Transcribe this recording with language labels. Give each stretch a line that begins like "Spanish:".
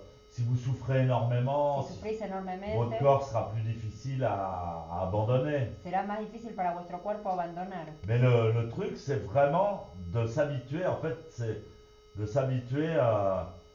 French: Si vous souffrez énormément,
Spanish: Si sufrís enormemente,
French: votre corps sera plus difficile à abandonner.
Spanish: será más difícil para vuestro cuerpo abandonar.
French: Mais le truc, c'est vraiment de s'habituer, en fait, c'est de s'habituer à...